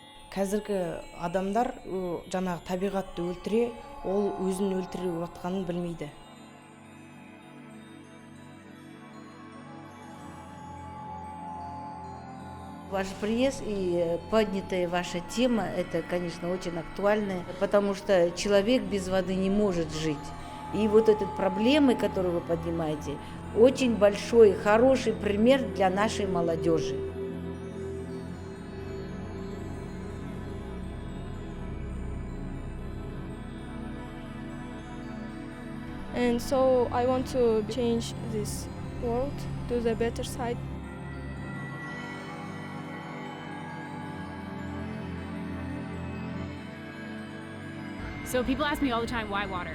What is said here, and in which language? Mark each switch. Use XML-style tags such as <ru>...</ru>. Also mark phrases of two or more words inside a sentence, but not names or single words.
<kk>қазіргі адамдар жаңағы табиғатты өлтіре, ол өзін өлтіріп жатқанын білмейді.</kk> <ru>Ваш приезд и поднятая ваша тема, это, конечно, очень актуально, потому что человек без воды не может жить. И вот эти проблемы, которые вы поднимаете, очень большой, хороший пример для нашей молодежи.</ru> <en>And so I want to change this world to the better side. So people ask me all the time, why water?</en>